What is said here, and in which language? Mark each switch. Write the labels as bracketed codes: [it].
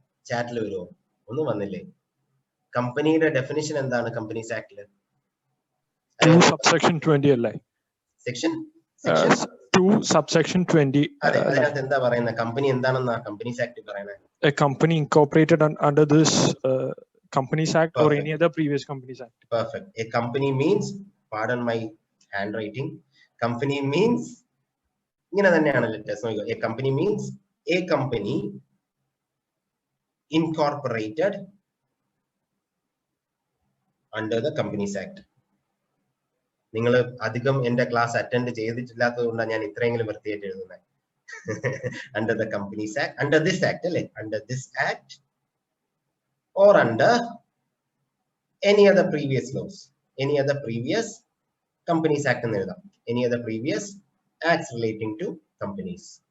[ml] ചാറ്റിൽ വരുമോ? ഒന്നും വന്നില്ലേ? കമ്പനിയുടെ ഡെഫിനിഷൻ എന്താണ് കമ്പനീസ് ആക്ടില്? subsection 20 അല്ലേ? [en] Section 2 subsection 20. [ml] അതെ, അതിനകത്ത് എന്താ പറയുന്നത്? കമ്പനി എന്താണെന്നാ കമ്പനീസ് ആക്ട് പറയുന്നത്? [en] A company incorporated under this Companies Act. Perfect. Or any other previous Companies Act. Perfect. A company means, pardon my handwriting, company means [ml] ഇങ്ങനെ തന്നെയാണ് letters. [en] A company means a company incorporated under the Companies Act. [ml] നിങ്ങൾ അധികം എന്റെ class attend ചെയ്തിട്ടില്ലാത്തത് കൊണ്ടാണ് ഞാൻ ഇത്രയെങ്കിലും വൃത്തിയായിട്ട് എഴുതുന്നത്. [en] Under the Companies Act, under this act അല്ലേ? Under this act or under any other previous laws, any other previous Companies Act [ml] എന്ന് എഴുതാം. [en] Any other previous acts relating to companies.